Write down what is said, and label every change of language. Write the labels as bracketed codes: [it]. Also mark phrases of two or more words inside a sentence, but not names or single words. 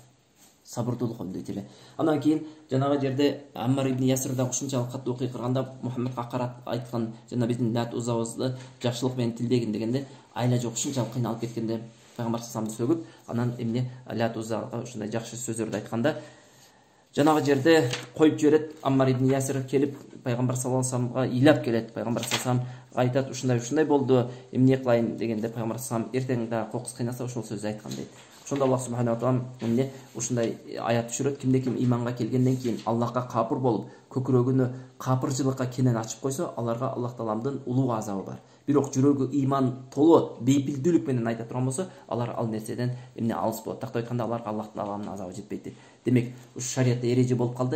[ky] Сабырдуулук өндөйт эле. Андан кийин жанагы жерде Аммар ибн Ясир да ушунчалык каттуу кыйкырганда Мухаммадка карап айткан, жана биздин Лат Узабызды жакшылык менен тилдегин дегенде, айла жок ушунчалык кыйналып кеткенде пайгамбар саллаллаху сөгүп, анан эмне Лат Узабага ушундай жакшы сөздөрдү айтканда, жанагы жерде коюп жиберет. Аммар ибн Ясир келип пайгамбар [ar] صلى الله عليه وسلم [ky] ыйлап келет. Пайгамбар [ar] صلى الله عليه [ky] айтат, ушундай болду, эмне кылайын дегенде пайгамбар саллаллаху эртең да кокус кыйнаса ошол сөздү айткан дейт. Ошондо Аллах [ar] سبحانه وتعالى [ky] эмне ушундай аят түшүрөт. Кимде ким иманга келгенден кийин Аллахка капыр болуп, көкүрөгүнү капырчылыкка кенен ачып койсо, аларга Аллах Тааланын улуу азабы бар. Бирок жүрөгү иман толо, бейпилдүүлүк менен айта турган болсо, алар ал нерседен эмне алыс болот. Тактап айтканда, аларга Аллах Тааланын азабы жетпейт. Демек, ушу шариятта эреже болуп калды.